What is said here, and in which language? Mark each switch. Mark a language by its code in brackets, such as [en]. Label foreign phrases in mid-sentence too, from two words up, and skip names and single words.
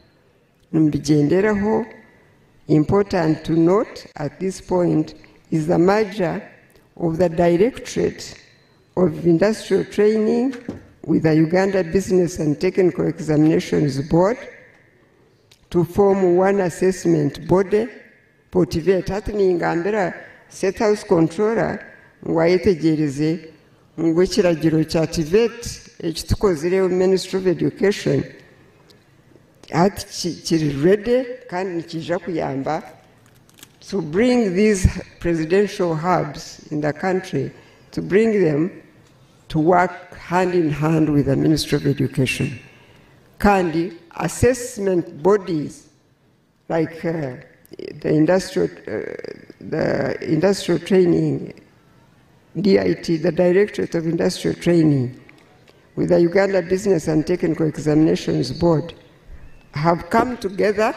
[en] Important to note at this point is the merger of the Directorate of Industrial Training with the Uganda Business and Technical Examinations Board to form one assessment body for TVET. Happening under State House Controller [nyo] ngwayetegereze ngwekiragiro kya TVET ekitukozerewo Ministry of Education ati kiri ready kandi nikija kuyamba [en] to bring these presidential hubs in the country, to bring them to work hand in hand with the Ministry of Education. Kandi assessment bodies like the industrial training, DIT, the Directorate of Industrial Training, with the Uganda Business and Technical Examinations Board, have come together.